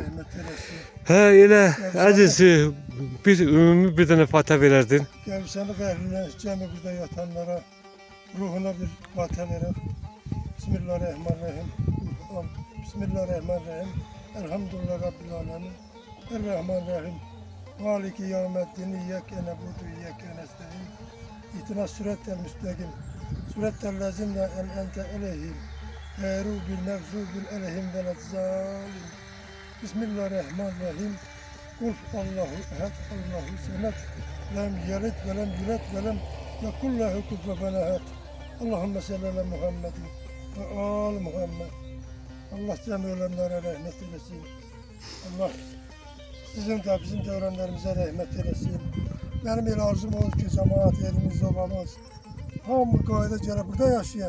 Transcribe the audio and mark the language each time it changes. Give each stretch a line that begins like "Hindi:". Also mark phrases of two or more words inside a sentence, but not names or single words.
Azerbaijani: Elə əziz, bir ümumi bir dənə fatihə verərdin. Qəbristanlıq əhlinə, cəmi burada yatanlara, ruhuna bir fatihə verək.
Arabic: بسم الله الرحمن الرحيم. بسم الله الرحمن الرحيم. الحمد لله رب العالمين. الرحمن الرحيم. مالك يوم الدين. إياك نعبد، إياك نستعين. اهدنا الصراط المستقيم. صراط الذين أنعمت عليهم. غير المغضوب عليهم ولا الضالين. بسم الله الرحمن الرحيم. قل الله أحد، الله الصمد. لم يلد ولم يولد ولم يكن له كفوا أحد. اللهم صل على محمد وآل محمد.
Azerbaijani: Allah cəmi ölenlere rəhmət eləsin. Allah sizin de bizim de ölenlerimize rəhmət eləsin. Benim elə arzum olur ki, cemaat, yerimiz, obamız hamı qayda gələ burada yaşayan.